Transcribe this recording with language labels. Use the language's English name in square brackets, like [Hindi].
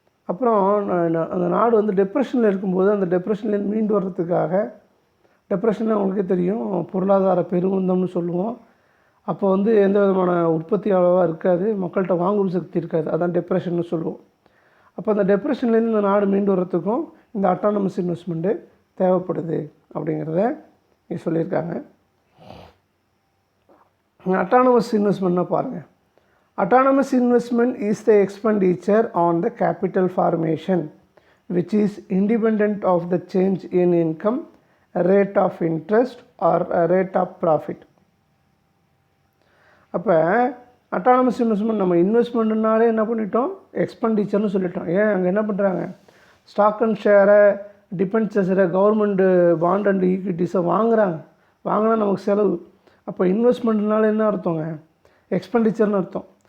[Tamil] அப்புறம் அந்த நாடு வந்து டிப்ரெஷனில் இருக்கும்போது அந்த டிப்ரெஷன்லேருந்து மீண்டு வர்றதுக்காக, டிப்ரெஷன் அவங்களுக்கே தெரியும், பொருளாதார பெருமந்தம்னு சொல்லுவோம். அப்போ வந்து எந்த விதமான உற்பத்தி அளவாக இருக்காது, மக்கள்கிட்ட வாங்கும் சக்தி இருக்காது, அதான் டிப்ரெஷன்னு சொல்லுவோம். அப்போ அந்த டிப்ரெஷன்லேருந்து இந்த நாடு மீண்டு வர்றதுக்கும் இந்த அட்டானமஸ் இன்வெஸ்ட்மெண்ட்டு தேவைப்படுது அப்படிங்கிறத இங்கே சொல்லியிருக்காங்க. அட்டானமஸ் இன்வெஸ்ட்மெண்ட்னா பாருங்கள், [English] autonomous investment is the expenditure on the capital formation which is independent of the change in income, rate of interest or rate of profit. [Tamil] அப்போ அட்டானமஸ் இன்வெஸ்ட்மெண்ட் நம்ம இன்வெஸ்ட்மெண்ட்னாலே என்ன பண்ணிட்டோம், எக்ஸ்பெண்டிச்சர்னு சொல்லிட்டோம். ஏன் அங்கே என்ன பண்ணுறாங்க, ஸ்டாக் அண்ட் ஷேரை, டிபென்ச்சர்ஸை, கவர்மெண்ட்டு பாண்ட் அண்ட் ஈக்விட்டிஸை வாங்கினா நமக்கு செலவு. அப்போ இன்வெஸ்ட்மெண்ட்னால என்ன அர்த்தங்க, எக்ஸ்பெண்டிச்சர்னு அர்த்தம்.